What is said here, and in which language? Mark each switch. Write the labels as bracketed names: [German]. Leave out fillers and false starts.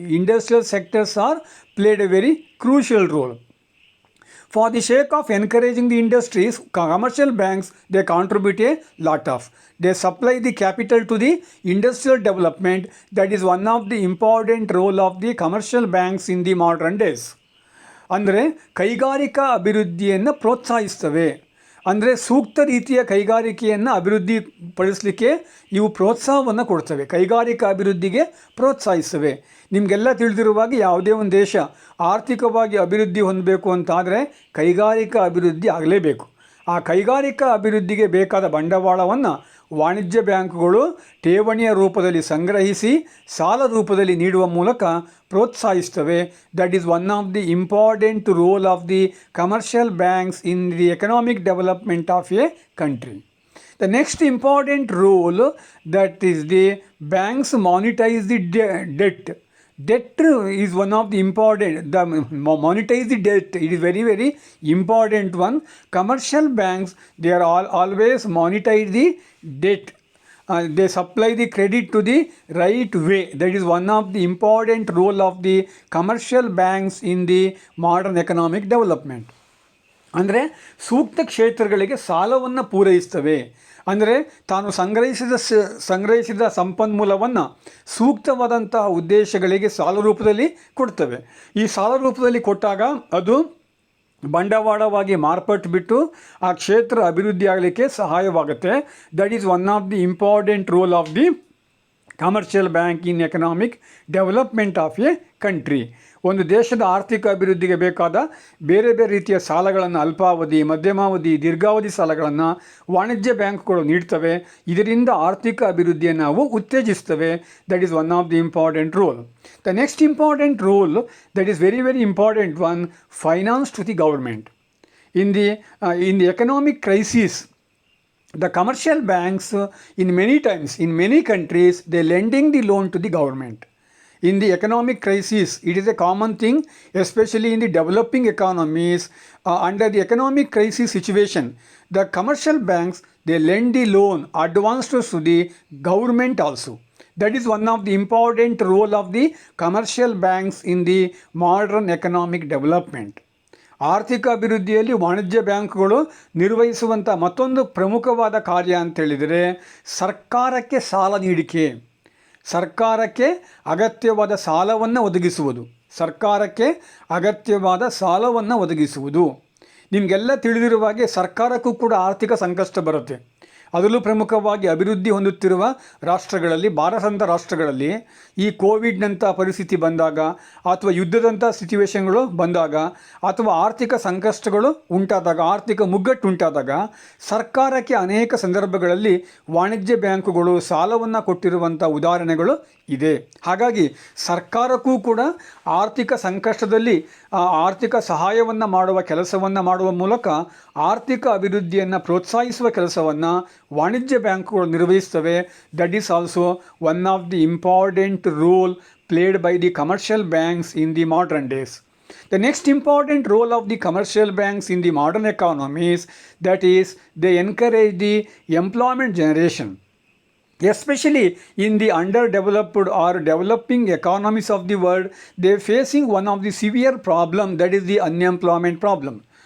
[English] Industrial sectors are played a very crucial role. For the sake of encouraging the industries, commercial banks, they contribute a lot of. They supply the capital to the industrial development. That is one of the important role of the commercial banks in the modern days. [Kannada] ಅಂದರೆ ಕೈಗಾರಿಕಾ ಅಭಿವೃದ್ಧಿಯನ್ನು ಪ್ರೋತ್ಸಾಹಿಸ್ತವೆ. ಅಂದರೆ ಸೂಕ್ತ ರೀತಿಯ ಕೈಗಾರಿಕೆಯನ್ನು ಅಭಿವೃದ್ಧಿಪಡಿಸಲಿಕ್ಕೆ ಇವು ಪ್ರೋತ್ಸಾಹವನ್ನು ಕೊಡ್ತವೆ. ಕೈಗಾರಿಕಾ ಅಭಿವೃದ್ಧಿಗೆ ಪ್ರೋತ್ಸಾಹಿಸ್ತವೆ. ನಿಮಗೆಲ್ಲ ತಿಳಿದಿರುವಾಗ ಯಾವುದೇ ಒಂದು ದೇಶ ಆರ್ಥಿಕವಾಗಿ ಅಭಿವೃದ್ಧಿ ಹೊಂದಬೇಕು ಅಂತಾದರೆ ಕೈಗಾರಿಕಾ ಅಭಿವೃದ್ಧಿ ಆಗಲೇಬೇಕು. ಆ ಕೈಗಾರಿಕಾ ಅಭಿವೃದ್ಧಿಗೆ ಬೇಕಾದ ಬಂಡವಾಳವನ್ನು ವಾಣಿಜ್ಯ ಬ್ಯಾಂಕುಗಳು ಠೇವಣಿಯ ರೂಪದಲ್ಲಿ ಸಂಗ್ರಹಿಸಿ ಸಾಲ ರೂಪದಲ್ಲಿ ನೀಡುವ ಮೂಲಕ ಪ್ರೋತ್ಸಾಹಿಸ್ತವೆ. [English] That is one of the important role of the commercial banks in the economic development of a country. The next important role, that is the banks monetize the debt. Debt is one of the important, monetize the debt, it is very very important one. Commercial banks, they are always monetize the debt. They supply the credit to the right way. That is one of the important role of the commercial banks in the modern economic development. [Kannada] ಅಂದರೆ ಸೂಕ್ತ ಕ್ಷೇತ್ರಗಳಿಗೆ ಸಾಲವನ್ನು ಪೂರೈಸ್ತವೆ. ಅಂದರೆ ತಾನು ಸಂಗ್ರಹಿಸಿದ ಸಂಪನ್ಮೂಲವನ್ನು ಸೂಕ್ತವಾದಂತಹ ಉದ್ದೇಶಗಳಿಗೆ ಸಾಲ ರೂಪದಲ್ಲಿ ಕೊಡ್ತವೆ. ಈ ಸಾಲ ರೂಪದಲ್ಲಿ ಕೊಟ್ಟಾಗ ಅದು ಬಂಡವಾಳವಾಗಿ ಮಾರ್ಪಟ್ಟುಬಿಟ್ಟು ಆ ಕ್ಷೇತ್ರ ಅಭಿವೃದ್ಧಿ ಆಗಲಿಕ್ಕೆ ಸಹಾಯವಾಗುತ್ತೆ. [English] That is one of the important role of the commercial bank in economic development of a country. [Kannada] ಒಂದು ದೇಶದ ಆರ್ಥಿಕ ಅಭಿವೃದ್ಧಿಗೆ ಬೇಕಾದ ಬೇರೆ ಬೇರೆ ರೀತಿಯ ಸಾಲಗಳನ್ನು ಅಲ್ಪಾವಧಿ, ಮಧ್ಯಮಾವಧಿ, ದೀರ್ಘಾವಧಿ ಸಾಲಗಳನ್ನು ವಾಣಿಜ್ಯ ಬ್ಯಾಂಕ್ಗಳು ನೀಡ್ತವೆ. ಇದರಿಂದ ಆರ್ಥಿಕ ಅಭಿವೃದ್ಧಿಯನ್ನು ನಾವು ಉತ್ತೇಜಿಸ್ತವೆ. [English] That is one of the important role. The next important role, that is very very important one, finance to the government. In the economic crisis, the commercial banks in many times, in many countries, they lending the loan to the government. In the economic crisis, it is a common thing, especially in the developing economies. Under the economic crisis situation, the commercial banks, they lend the loan advanced to the government also. That is one of the important role of the commercial banks in the modern economic development. [Kannada] ಆರ್ಥಿಕ ಅಭಿವೃದ್ಧಿಯಲ್ಲಿ ವಾಣಿಜ್ಯ ಬ್ಯಾಂಕ್ಗಳು ನಿರ್ವಹಿಸುವಂಥ ಮತ್ತೊಂದು ಪ್ರಮುಖವಾದ ಕಾರ್ಯ ಅಂತೇಳಿದರೆ ಸರ್ಕಾರಕ್ಕೆ ಸಾಲ ನೀಡಿಕೆ, ಸರ್ಕಾರಕ್ಕೆ ಅಗತ್ಯವಾದ ಸಾಲವನ್ನು ಒದಗಿಸುವುದು. ಸರ್ಕಾರಕ್ಕೆ ಅಗತ್ಯವಾದ ಸಾಲವನ್ನು ಒದಗಿಸುವುದು. ನಿಮಗೆಲ್ಲ ತಿಳಿದಿರುವ ಹಾಗೆ ಸರ್ಕಾರಕ್ಕೂ ಕೂಡ ಆರ್ಥಿಕ ಸಂಕಷ್ಟ ಬರುತ್ತೆ. ಅದರಲ್ಲೂ ಪ್ರಮುಖವಾಗಿ ಅಭಿವೃದ್ಧಿ ಹೊಂದುತ್ತಿರುವ ರಾಷ್ಟ್ರಗಳಲ್ಲಿ, ಭಾರತದಂಥ ರಾಷ್ಟ್ರಗಳಲ್ಲಿ ಈ ಕೋವಿಡ್ನಂಥ ಪರಿಸ್ಥಿತಿ ಬಂದಾಗ, ಅಥವಾ ಯುದ್ಧದಂಥ ಸಿಚುವೇಶನ್ಗಳು ಬಂದಾಗ, ಅಥವಾ ಆರ್ಥಿಕ ಸಂಕಷ್ಟಗಳು ಉಂಟಾದಾಗ, ಆರ್ಥಿಕ ಮುಗ್ಗಟ್ಟು ಉಂಟಾದಾಗ ಸರ್ಕಾರಕ್ಕೆ ಅನೇಕ ಸಂದರ್ಭಗಳಲ್ಲಿ ವಾಣಿಜ್ಯ ಬ್ಯಾಂಕುಗಳು ಸಾಲವನ್ನು ಕೊಟ್ಟಿರುವಂಥ ಉದಾಹರಣೆಗಳು ಇದೆ. ಹಾಗಾಗಿ ಸರ್ಕಾರಕ್ಕೂ ಕೂಡ ಆರ್ಥಿಕ ಸಂಕಷ್ಟದಲ್ಲಿ ಆರ್ಥಿಕ ಸಹಾಯವನ್ನು ಮಾಡುವ ಕೆಲಸವನ್ನು ಮಾಡುವ ಮೂಲಕ ಆರ್ಥಿಕ ಅಭಿವೃದ್ಧಿಯನ್ನು ಪ್ರೋತ್ಸಾಹಿಸುವ ಕೆಲಸವನ್ನು ವಾಣಿಜ್ಯ ಬ್ಯಾಂಕುಗಳು ನಿರ್ವಹಿಸ್ತವೆ. [English] That is also one of the important role played by the commercial banks in the modern days. The next important role of the commercial banks in the modern economies, that is, they encourage the employment generation. Especially in the underdeveloped or developing economies of the world, they are facing one of the severe problem, that is the unemployment problem.